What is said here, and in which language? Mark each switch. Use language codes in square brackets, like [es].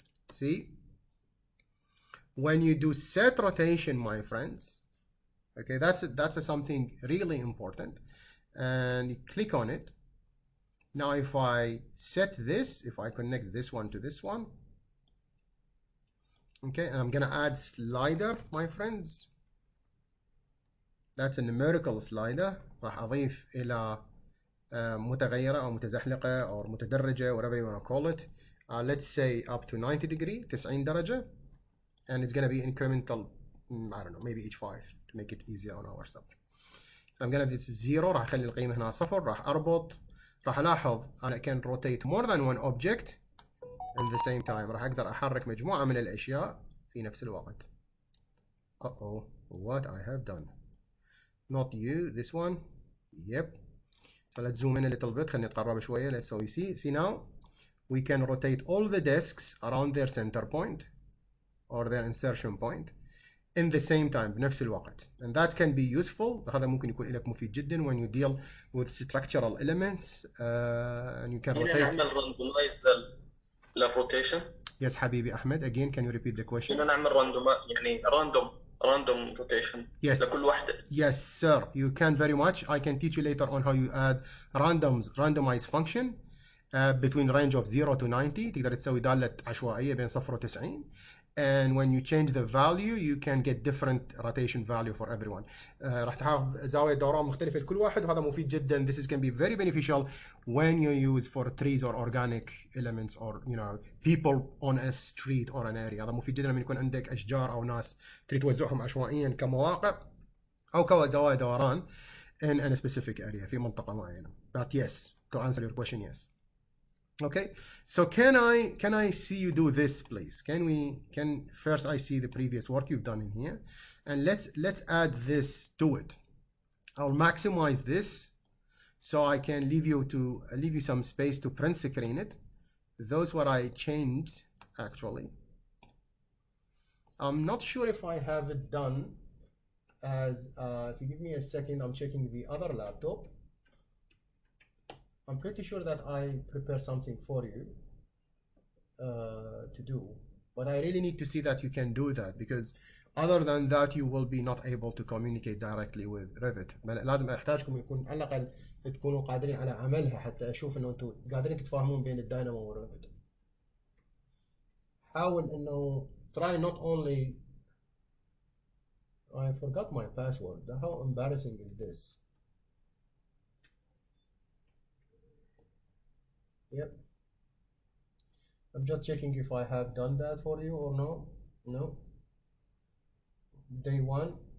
[en] See, when you do set rotation, my friends, okay, that's something really important, and you click on it. Now if I set this, if I connect this one to this one, okay, and I'm gonna add slider, my friends. That's a numerical slider. [ar] راح أضيف إلى متغيرة أو متزحلقة أو متدرجة، [en] whatever you want to call it. Let's say up to 90 degree، [ar] 90 درجة. [en] And it's going to be incremental, I don't know, maybe each 5 to make it easier on ourselves. So I'm going to do this 0، [ar] راح أخلي القيمة هنا 0، راح أربط، راح ألاحظ أنا [en] can rotate more than one object at the same time. [ar] راح أقدر أحرك مجموعة من الأشياء في نفس الوقت. [en] What I have done. Not you, this one. Yep. So let's zoom in a little bit. [ar] خلينا نتقرب شوية. [en] So you see now we can rotate all the desks around their center point or their insertion point in the same time [ar] بنفس الوقت. [en] And that can be useful. [ar] هذا ممكن يكون لك مفيد جدا [en] when you deal with structural elements and you can rotate. [ar] نعمل randomize للروتيشن. Yes حبيبي أحمد. [en] Again can you repeat the question? [ar] نعمل يعني random rotation. [en] Yes. [ar] لكل واحدة. [en] Yes sir. You can very much. I can teach you later on how you add randomize function between range of 0 to 90. [ar] تقدر تسوي دالة عشوائية بين 0 و 90. [en] And when you change the value you can get different rotation value for everyone. [ar] راح تحقق زاوية دوران مختلفة لكل واحد، وهذا مفيد جدا. [en] This is can be very beneficial when you use for trees or organic elements or you know people on a street or an area. [ar] هذا مفيد جدا لما يكون عندك أشجار أو ناس تريد توزعهم عشوائيا كمواقع أو كزوايا دوران [en] in a specific area [ar] في منطقة معينة. [en] But yes, to answer your question, yes. Okay, so can I see you do this, please? Can first I see the previous work you've done in here, and let's add this to it. I'll maximize this so I can leave you some space to print screen it. Those what I changed actually. I'm not sure if I have it done as if you give me a second, I'm checking the other laptop. I'm pretty sure that I prepare something for you to do, but I really need to see that you can do that, because other than that you will be not able to communicate directly with Revit. [ar] لازم احتاجكم يكون على الأقل تكونوا قادرين على عملها حتى أشوف إنه أنتم قادرين تتفاهمون بين الداينامو والريفت. حاول إنه [en] try not only. I forgot my password. How embarrassing is this? Yep. I'm just checking if I have done that for you or no. No. Day one.